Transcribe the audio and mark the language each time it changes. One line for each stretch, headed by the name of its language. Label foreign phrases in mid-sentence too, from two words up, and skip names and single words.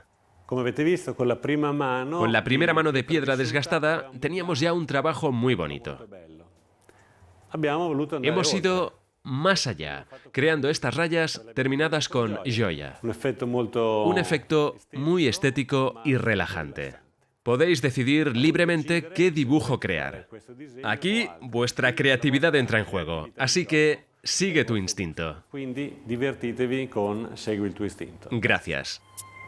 Italian: Come avete visto, con la prima mano...
Spanish: Con la primera mano de piedra desgastada teníamos ya un trabajo muy bonito.
Italian: Abbiamo voluto andare
Spanish: Hemos
Italian: oltre.
Spanish: ido más allá, creando estas rayas terminadas con Gioia. Un efecto muy estético y relajante. Podéis decidir libremente qué dibujo crear. Aquí vuestra creatividad entra en juego, así que sigue tu instinto.
Italian: Quindi divertitevi con Segui il tuo istinto.
Spanish: Gracias.